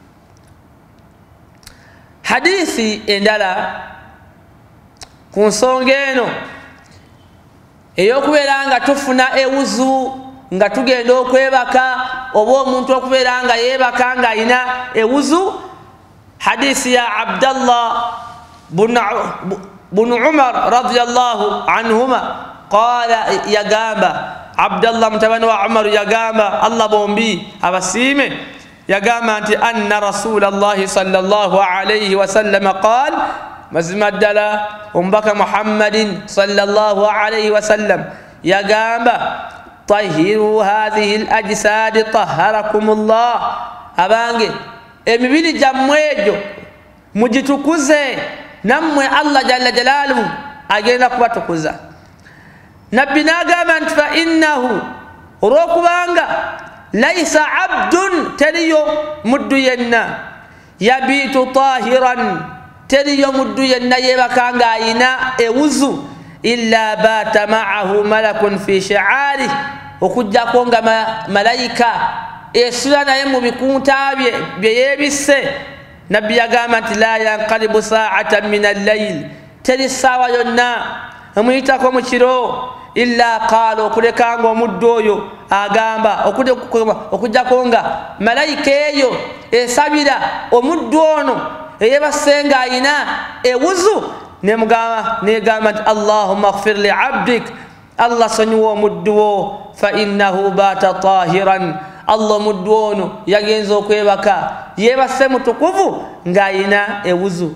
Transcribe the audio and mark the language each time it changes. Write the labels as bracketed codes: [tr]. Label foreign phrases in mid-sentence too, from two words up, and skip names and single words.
[lg] Hadiisi endala ku nsonga eno ey'okubeera nga tufuna ewuzu nga tugenda okwebaka oba omuntu okubeera nga yeebaka ng'ayina ewuzu. Hadiisi ya Abdallah bunu Umar [ar] رضي الله عنهما قال, [lg] yagamba Abdallah mutabani wa Umar yagamba, Allah bombi abasiime, yagamba nti [ar] أن رسول الله صلى الله عليه وسلم قال, [lg] mazima ddala omubaka Muhammadin [ar] صلى الله عليه وسلم [lg] yagamba [ar] طهروا هذه الأجساد طهركم الله, [lg] abange emibiri gyammwe egyo mugitukuze nammwe Allah [ar] جل جلاله [lg] agenda kubatukuza. Nabbi n'agamba nti [ar] فإنه, [lg] olw'okubanga [ar] ليس عبد, [lg] teriyo muddu yenna, [ar] يبيت طاهرا, [lg] teriyo muddu yenna yeebaka ng'ayina ewuzu, [ar] إلا بات معه ملك في شعاره, [lg] okuggyako nga malayika esula naye mu bikunta bye yeebisse. [ar] Nabbi yagamba nti لا ينقلب ساعة من الليل, [lg] teri ssaawa yonna emuyitako mu kiro, [ar] إلا قال, [lg] okuleka nga omuddu oyo agamba, okuggyako nga malayika eyo esabira omuddu ono eyeebase ng'ayina ewuzu, negamba nti [ar] اللهم اغفر لعبدك, [lg] Allah sonyiwa omuddu wo, [ar] فإنه بات طاهرا, [lg] Allah omuddu ono yagenza okwebaka yeebase mutukuvu ng'ayina ewuzu.